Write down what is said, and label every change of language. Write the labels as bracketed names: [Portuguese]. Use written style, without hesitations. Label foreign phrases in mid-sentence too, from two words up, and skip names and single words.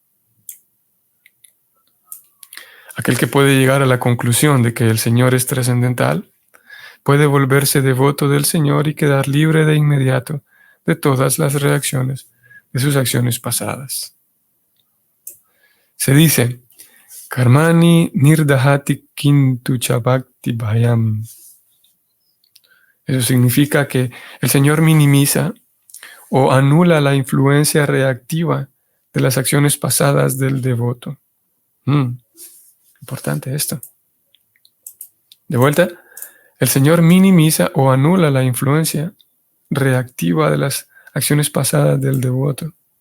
[Spanish] Aquel que puede llegar a la conclusión de que el Señor es trascendental puede volverse devoto del Señor y quedar libre de inmediato de todas las reacciones de sus acciones pasadas. Se dice, [Sanskrit] कर्माणि निर्दहति किन्तुच भक्ति भयम्. [Spanish] Eso significa que el Señor minimiza o anula la influencia reactiva de las acciones pasadas del devoto. Importante esto. De vuelta, el Señor minimiza o anula la influencia reactiva de las acciones pasadas del devoto.